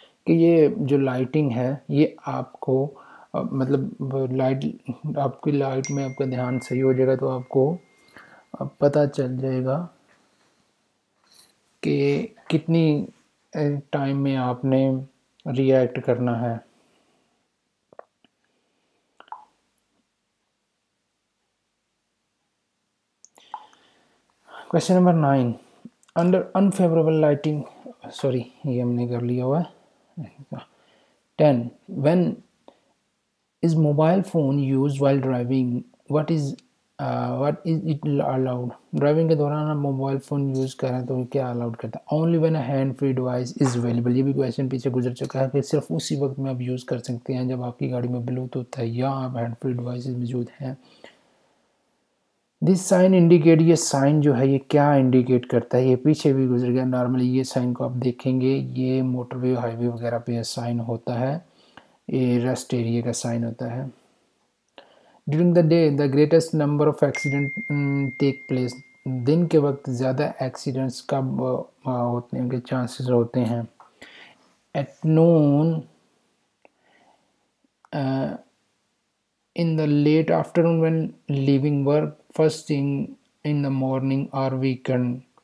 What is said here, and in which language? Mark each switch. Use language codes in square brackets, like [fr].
[ur] کہ یہ جو لائٹنگ ہے یہ آپ کو مطلب لائٹ، آپ کی لائٹ میں آپ کا دھیان صحیح ہو جائے گا تو آپ کو پتہ چل جائے گا کہ کتنی ٹائم میں آپ نے ری ایکٹ کرنا ہے. [en] question number 9 under unfavourable lighting, [ur] sorry یہ ہم نے کر لیا ہوا ہے. [en] 10 when is mobile phone used while driving, what is it allowed. [ur] Driving کے دوران آپ موبائل فون یوز کریں تو کیا الاؤڈ کرتا ہے؟ [en] only when a hand free device is available. [ur] یہ بھی کویشچن پیچھے گزر چکا ہے کہ صرف اسی وقت میں آپ یوز کر سکتے ہیں جب آپ کی گاڑی میں بلوٹوتھ ہے یا آپ ہینڈ فری ڈیوائسز موجود ہیں. [en] this sign indicate, [ur] یہ سائن جو ہے یہ کیا انڈیکیٹ کرتا ہے؟ یہ پیچھے بھی گزر گیا. نارملی یہ سائن کو آپ دیکھیں گے یہ موٹر وے ہائی وے وغیرہ پہ سائن ہوتا ہے، یہ ریسٹ ایریے کا سائن ہوتا ہے. [en] During the day the greatest number of accident take place. [ur] دن کے وقت زیادہ ایکسیڈنٹس کب ہونے کے چانسز ہوتے ہیں؟ [en] At noon, in the late afternoon when leaving work, first thing in the morning or weekend.